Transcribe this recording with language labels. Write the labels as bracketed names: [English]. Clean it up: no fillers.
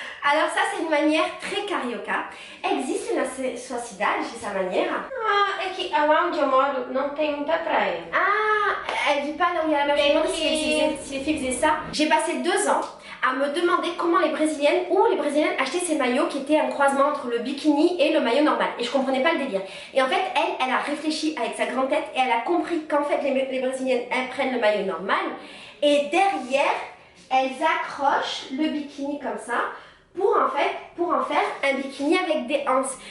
[French] Alors ça c'est une manière très carioca. [Portuguese] Existe na sua cidade essa maniera? É que lá onde eu moro não tem muita praia. [French] Elle vit pas là où il y a la mer. Je me demande si les filles faisaient ça. J'ai passé 2 ans à me demander comment les Brésiliennes achetaient ces maillots qui étaient un croisement entre le bikini et le maillot normal. Et je comprenais pas le délire. Et en fait, elle a réfléchi avec sa grande tête et elle a compris qu'en fait les Brésiliennes, elles prennent le maillot normal et derrière, elles accrochent le bikini comme ça pour en faire un bikini avec des anses.